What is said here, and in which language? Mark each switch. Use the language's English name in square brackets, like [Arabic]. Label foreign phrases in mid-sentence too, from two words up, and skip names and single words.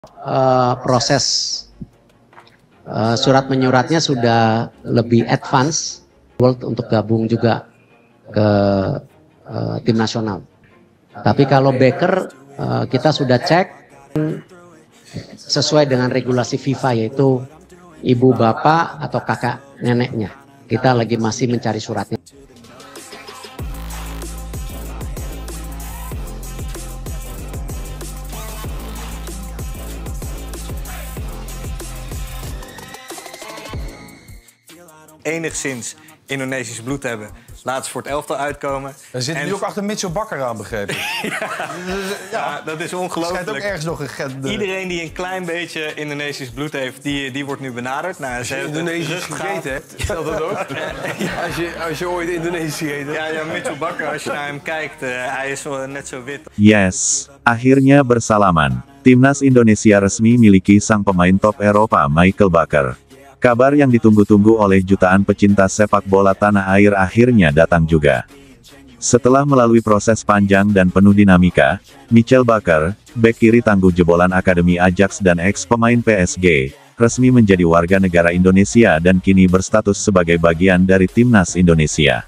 [Indonesian] Proses surat menyuratnya sudah lebih advance untuk gabung juga ke tim nasional. Tapi kalau backer kita sudah cek sesuai dengan regulasi FIFA, yaitu ibu bapak atau kakak neneknya. Kita lagi masih mencari suratnya. [Dutch] Enigszins Indonesisch bloed hebben, laten ze voor het elftal uitkomen. Er zit nu ook achter Mitchell Bakker aan, begrepen. Ja, dat is ongelooflijk. Ook ergens nog een Iedereen die een klein beetje Indonesisch bloed heeft, die wordt nu benaderd. Nou, als je Indonesisch gegeten hebt, geldt dat ook? Als je ooit Indonesisch gegeten hebt. Ja, Mitchell Bakker, als je naar hem kijkt, hij is net zo wit. [Indonesian] Yes, akhirnya bersalaman. Timnas Indonesia resmi miliki sang pemain top Eropa Michael Bakker. Kabar yang ditunggu-tunggu oleh jutaan pecinta sepak bola tanah air akhirnya datang juga. Setelah melalui proses panjang dan penuh dinamika, Michael Bakker, bek kiri tangguh jebolan Akademi Ajax dan ex-pemain PSG, resmi menjadi warga negara Indonesia dan kini berstatus sebagai bagian dari Timnas Indonesia.